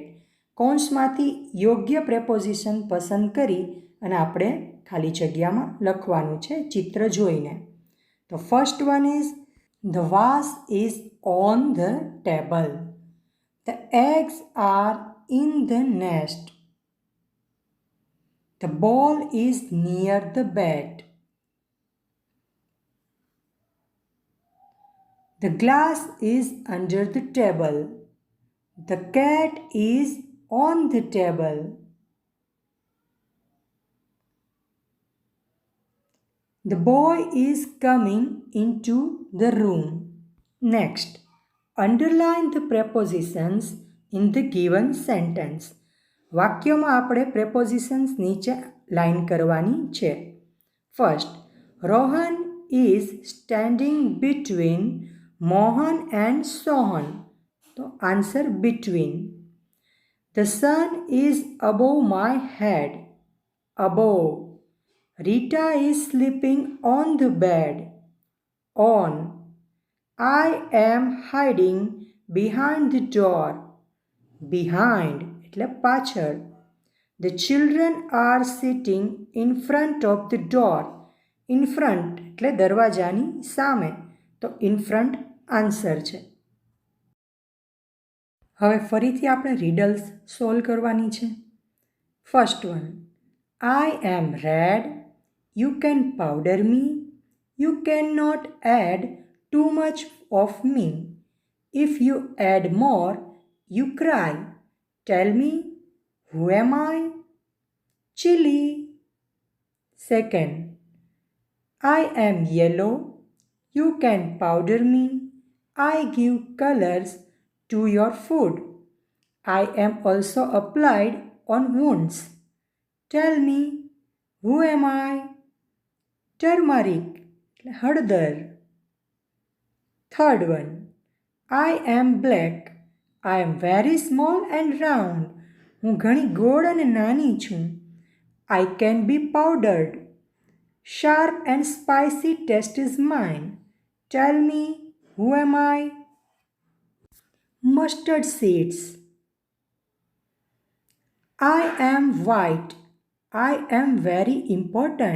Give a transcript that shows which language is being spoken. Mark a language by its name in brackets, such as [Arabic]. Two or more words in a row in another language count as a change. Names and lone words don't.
[Gujarati] કૌંસમાંથી યોગ્ય પ્રેપોઝિશન પસંદ કરી અને આપણે ખાલી જગ્યામાં લખવાનું છે ચિત્ર જોઈને. [English] તો first one is the vase is on the table. the eggs are in the nest. the ball is near the bed. The glass is under the table. The cat is on the table. The boy is coming into the room. Next, underline the prepositions in the given sentence. [Gujarati] વાક્યમાં આપણે prepositions નીચે લાઈન કરવાની છે. [English] First, Rohan is standing between Mohan and Sohan. તો આન્સર between. The sun is above my head. Above. Rita is sleeping on the bed. On. I am hiding behind the door. [Gujarati] Behind એટલે પાછળ. [English] The children are sitting in front of the door. In front [Gujarati] એટલે દરવાજાની સામે. તો [English] in front [Gujarati] આન્સર છે. હવે ફરીથી આપણે [English] riddles solve [Gujarati] કરવાની છે. [English] first one, I am red, you can powder me, you can not add too much of me, if you add more you cry, tell me who am I, chilli. second, I am yellow, you can powder me, I give colors to your food. I am also applied on wounds. Tell me, who am I? Turmeric, હળદર. Third one, I am black, I am very small and round. [Gujarati] હું ઘણી ગોળ અને નાની છું. [English] I can be powdered. Sharp and spicy taste is mine. Tell me, who am I? Mustard seeds. I am white. I am very important.